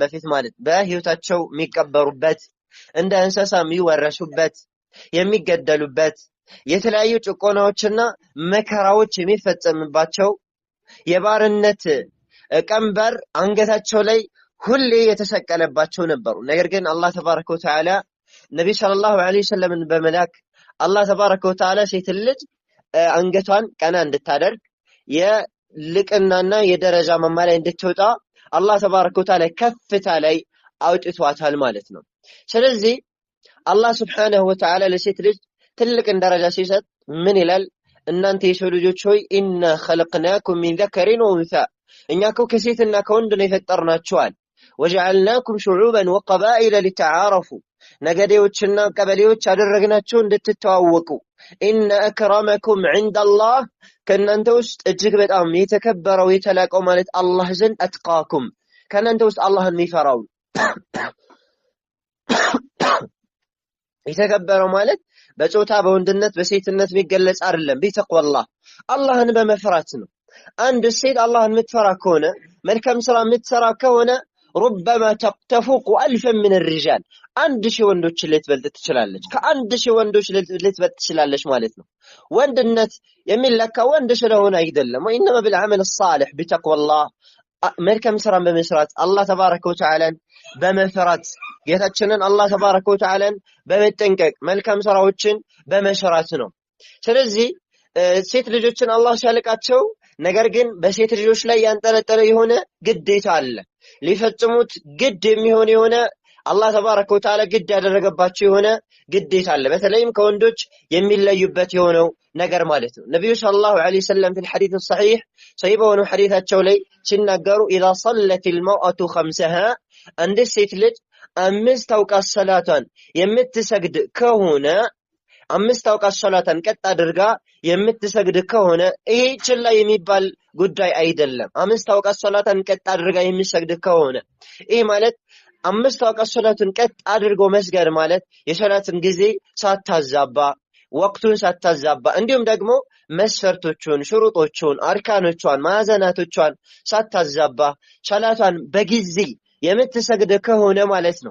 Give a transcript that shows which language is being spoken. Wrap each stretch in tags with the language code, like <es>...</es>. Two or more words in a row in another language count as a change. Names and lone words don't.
<am>በፊት ማለት በህይወታቸው የሚቀበሩበት፣ እንደ እንስሳ የሚወረሱበት፣ የሚገደሉበት፣ የተለያዩ ጭቆናዎችና መከራዎች የሚፈጸምባቸው፣ የባርነት ቀንበር አንገታቸው ላይ ሁሌ የተሰቀለባቸው ነበሩ። ነገር ግን</am> <ar>الله تبارك وتعالى</ar> <am>ነብይ</am> <ar>صلى الله عليه وسلم</ar> <am>በመላክ</am> <ar>الله تبارك وتعالى</ar> <am>ሴት ልጅ አንገቷን ቀና እንድታደርግ የልቅናና የደረጃ ማማ ላይ እንድትወጣ</am> <ar>الله تبارك وتعالى</ar> <am>ከፍታ ላይ አውጥቷታል ማለት ነው። ስለዚህ አላህ</am> <ar>سبحانه وتعالى</ar> <am>ለሴት ልጅ ትልቅን ደረጃ ሲሰጥ ምን ይላል? እናንተ የሰው ልጆች ሆይ ኢና</am> <ar>خلقناكم من ذكر وانثى</ar> <am>እኛ እኮ ከሴትና ከወንድ ነው የፈጠርናችኋል።</am> <ar>وجعلناكم شعوبا وقبائل لتعارفوا</ar> <am>ነገዴዎችና ቀበሌዎች አደረግናቸው እንድትተዋወቁ።</am> <ar>إن أكرمكم عند الله</ar> <am>ከእናንተ ውስጥ እጅግ በጣም የተከበረው የተላቀው ማለት አላህ ዘንድ አትቃኩም ከእናንተ ውስጥ አላህን የሚፈራው። የተከበረው ማለት በጾታ በወንድነት በሴትነት የሚገለጽ አይደለም። ቢተቅዋላህ አላህን በመፍራት ነው። አንድ ሴት አላህን የምትፈራ ከሆነ መልካም ስራ የምትሰራ ከሆነ</am> <ar>ربما تفوق ألفا من الرجال</ar> <am>1000 ወንዶች ልትበልጥ ትችላለች። ከ1000 ወንዶች ልትበልጥ ትችላለች ማለት ነው። ወንድነት የሚለካ ወንድ ስለሆነ አይደለም።</am> <ar>وإنما بالعمل الصالح بتقوى الله</ar> <am>መልካም ስራን በመስራት</am> <ar>الله تبارك وتعالى</ar> <am>በመፍራት ጌታችንን</am> <ar>الله تبارك وتعالى</ar> <am>በመጠንቀቅ መልካም ስራዎችን በመስራት ነው። ስለዚህ ሴት ልጆችን አላህ ሲያልቃቸው ነገር ግን በሴት ልጆች ላይ ያንጠለጠለ የሆነ ግዴታ አለ። ሊፈጽሙት ግድ የሚሆን የሆነ</am> <ar>الله تبارك وتعالى</ar> <am>ግድ ያደረገባቸው የሆነ ግዴታ አለ። በተለይም ከወንዶች የሚለዩበት የሆነው ነገር ማለት ነው። ነብዩ</am> <ar>صلى الله عليه</ar> <am>ወሰለም</am> <ar>في الحديث الصحيح</ar> <am>ሰይበው ሐዲታቸው ላይ ሲናገሩ</am> <ar>اذا صلت المرأة خمسها</ar> <am>አንድ ሴት ልጅ 5 አውቃት ሰላቷን የምትሰግድ ከሆነ 5 አውቃት ሰላቷን ቀጥ አድርጋ የምትሰግድ ከሆነ ይሄ ችላ የሚባል ጉዳይ አይደለም። 5 አውቃት ሰላቷን ቀጥ አድርጋ የሚሰግድ ከሆነ ይሄ ማለት 5 አውቃት ሰላቱን ቀጥ አድርጎ መስገድ ማለት የሰላትን ጊዜ ሳታዛባ ወቅቱን ሳታዛባ እንዲሁም ደግሞ መስፈርቶቹን ሽሩጦቹን አርካኖቿን ማዕዘናቶቿን ሳታዛባ ሰላቷን በጊዜ የምትሰግድ ከሆነ ማለት ነው።</am>